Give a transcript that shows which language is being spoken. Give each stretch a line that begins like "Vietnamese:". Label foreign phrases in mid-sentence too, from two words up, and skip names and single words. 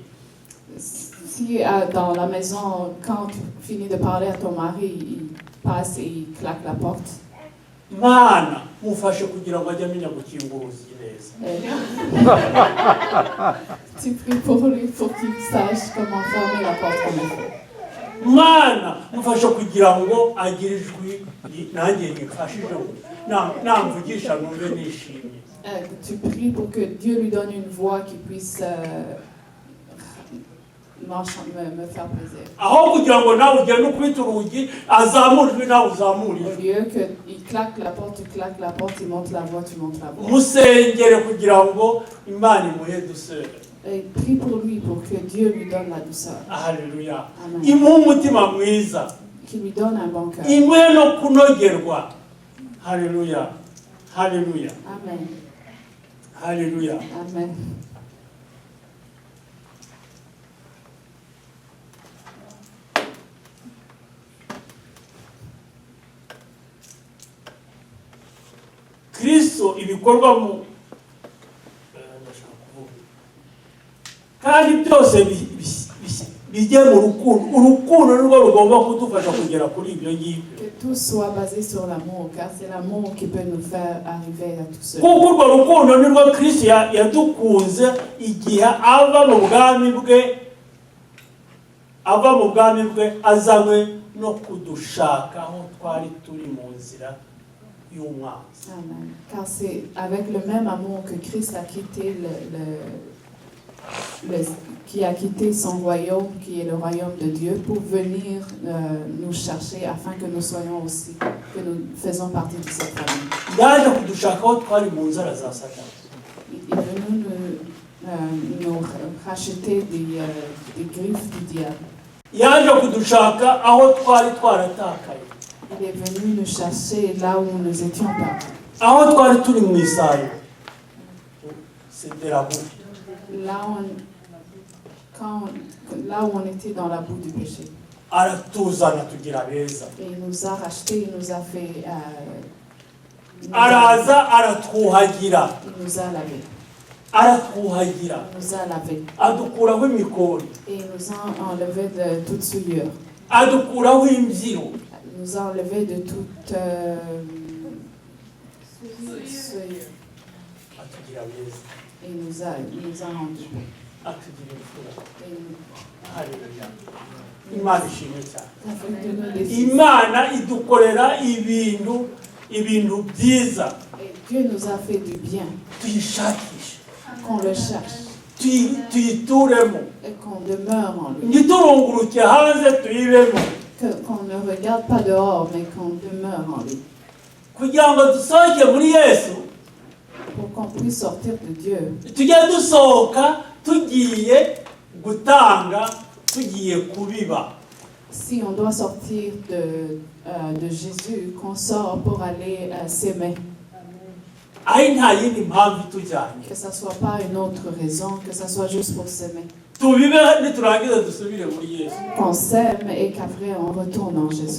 French: Si dans la maison, quand tu finis de parler à ton mari, il passe et il claque la porte.
Kinyarwanda: Mana mufashe kugira ngo ajye amenya gukinga urugi neza.
French: Tu pries pour lui pour qu'il sache comment fermer la porte comme il faut.
Kinyarwanda: Mana mufashe kugira ngo agire ijwi nanjye nifashije namvugisha numve nishimye.
French: Tu pries pour que Dieu lui donne une voix qui puisse me faire plaisir.
Kinyarwanda: Aho kugira ngo nawe ugende ukubita urugi azamure ijwi nawe uzamure
French: Au
Kinyarwanda: ijwi.
French: lieu qu'il claque la porte, tu claques la porte, il monte la voix, tu montes la voix.
Kinyarwanda: Musengere kugira ngo Imana imuhe dusere.
French: Et prie pour lui pour que Dieu lui donne la douceur.
Kinyarwanda: Haleluya. Amen. Imuhe umutima mwiza. Qu'il lui donne un bon cœur. Imuhe no kunogerwa. Haleluya. Haleluya. Amen. Haleluya. Amen. Kristo ibikorwa mu kandi byose bijye mu rukundo. Urukundo nirwo rugomba kudufasha kugera kuri ibyo ngibyo.
French: Que tout soit basé sur l'amour, car c'est l'amour qui peut nous faire arriver à tout cela.
Kinyarwanda: Kuko urwo rukundo nirwo Kristo yadukunze igihe ava mu bwami bwe azanywe no kudushaka aho twari turi mu nzira y'umwanzi. Amen.
French: Car c'est avec le même amour que Christ a quitté qui a quitté son royaume, qui est le royaume de Dieu, pour venir nous chercher afin que nous soyons aussi, que nous faisons partie de cette famille.
Kinyarwanda: Yaje kudushaka aho twari mu nzara za Satani.
French: Il est venu nous racheter des griffes du diable.
Kinyarwanda: Yaje kudushaka aho twari twaratakaye.
French: Il est venu nous chercher là où nous étions perdus.
Kinyarwanda: Aho twari turi mu isayo.
French: C'était la boue. Là où on était dans la boue du péché.
Kinyarwanda: Aratuzana tugira beza.
French: Et il nous a rachetés, il nous a fait...
Kinyarwanda: Araza aratwuhagira.
French: Il nous a lavés.
Kinyarwanda: Aratwuhagira.
French: Il nous a lavés.
Kinyarwanda: Adukuraho imikori.
French: Et il nous a enlevés de toute souillure.
Kinyarwanda: Adukuraho imbyiro.
French: Il nous a enlevés de toute souillure.
Kinyarwanda: Atugira beza.
French: Et il nous a rendus.
Kinyarwanda: Atugira imfura.
French: Et il
Kinyarwanda: Haleluya. Imana ishimwe cyane.
French: a fait de nous des fils.
Kinyarwanda: Imana idukorera ibintu byiza.
French: Et Dieu nous a fait du bien.
Kinyarwanda: Tuyishakishe.
French: Qu'on le cherche.
Kinyarwanda: Tuyituremo.
French: Et qu'on demeure en lui.
Kinyarwanda: Ntiturunguruke hanze tuyibemo.
French: Qu'on ne regarde pas dehors, mais qu'on demeure en lui.
Kinyarwanda: Kugira ngo dusohoke muri Yesu.
French: Pour qu'on puisse sortir de Dieu.
Kinyarwanda: Tujye dusohoka tugiye gutanga, tugiye kubiba.
French: Si on doit sortir de Jésus, qu'on sort pour aller s'aimer.
Kinyarwanda: Ayi nta yindi mpamvu itujyanye.
French: Que ça ne soit pas une autre raison, que ça soit juste pour s'aimer.
Kinyarwanda: Tubibe niturangiza dusubire muri Yesu.
French: Qu'on s'aime et qu'après on retourne en Jésus.